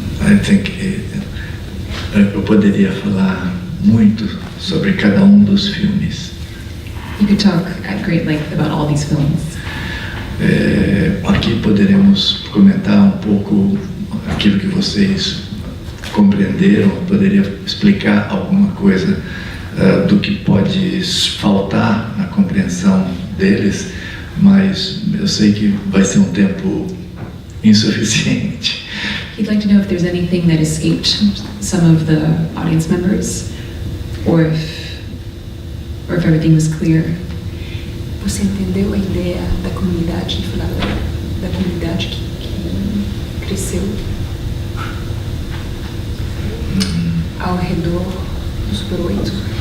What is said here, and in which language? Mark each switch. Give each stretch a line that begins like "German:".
English: I think
Portuguese: eu poderia falar muito sobre cada dos filmes.
English: You could talk at great length about all these films.
Portuguese: Aqui poderemos comentar pouco aquilo que vocês compreenderam, poderia explicar alguma coisa do que pode faltar na compreensão deles, mas eu sei que vai ser tempo insuficiente.
English: He'd like to know if there's anything that escaped some of the audience members, or if everything was clear.
Portuguese: Você entendeu a ideia da comunidade, da comunidade que cresceu ao redor do Super 8?